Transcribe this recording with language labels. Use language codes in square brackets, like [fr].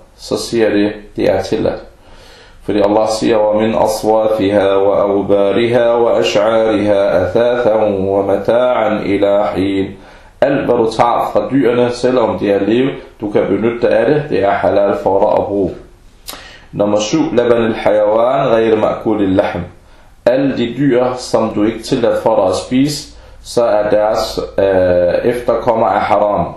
[da] Så siger de, det er tilladt. Fordi Allah siger, [ar] وَمِنْ أَصْوَاتِهَا وَأَوْبَارِهَا وَأَشْعَارِهَا أَثَاثًا وَمَتَاعًا إِلَىٰ حِينَ. [da] Alt hvad du tager fra dyrene, selvom de er levet, du kan benytte dig af det, det er halal for dig at bruge. Nummer 7. [ar] لَبَنْ الْحَيَوَانِ غَيْرِ مَأْكُلِ اللَّحْمِ. [da] Alle de dyr, som du ikke tillader for dig at spise, så er deres efterkommer af haram.